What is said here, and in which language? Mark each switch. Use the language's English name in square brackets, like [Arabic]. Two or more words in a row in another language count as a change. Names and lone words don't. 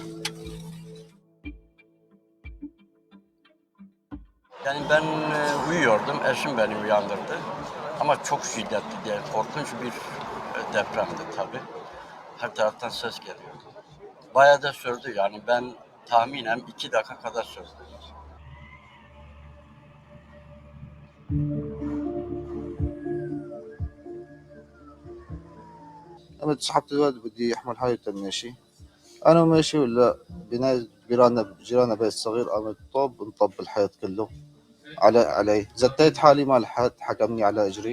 [Turkish] Yani ben uyuyordum, eşim beni uyandırdı. Ama çok şiddetli diye korkunç bir depremdi tabii. Her taraftan ses geliyordu. Bayağı da sürdü, yani ben tahminen 2 dakika kadar sürdü. [Arabic] أنا اتسحبت دلوقتي بدي أحمل حالي ماشي. أنا ماشي ولا جيراننا بيت صغير قامت طب انطب الحيط كله علي زتيت حالي ما لحقت حكمني على إجري.